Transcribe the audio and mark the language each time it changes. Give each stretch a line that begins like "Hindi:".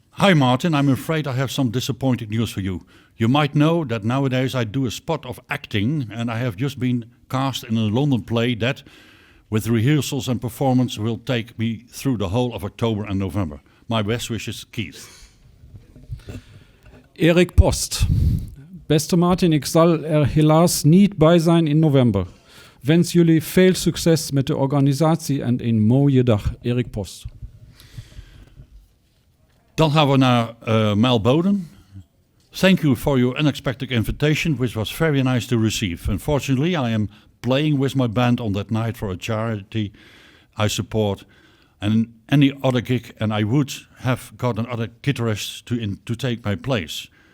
English: Hi Martin, I'm afraid I have some disappointing news for you. You might know that nowadays I do a spot of acting and I have just been cast in a London play that, with rehearsals and performance, will take me through the whole of October and November. My best wishes, Keith.
Dutch: Erik Post. Beste Martin, ik zal er helaas niet bij zijn in november. Wens jullie veel succes met de organisatie en een mooie dag. Erik Post. Dan gaan we naar Mel Bowden.
English: Thank you for your unexpected invitation, which was very nice to receive. Unfortunately, I am playing with my band on that night for a charity I support and any other gig, and I would have got another guitarist to take my place.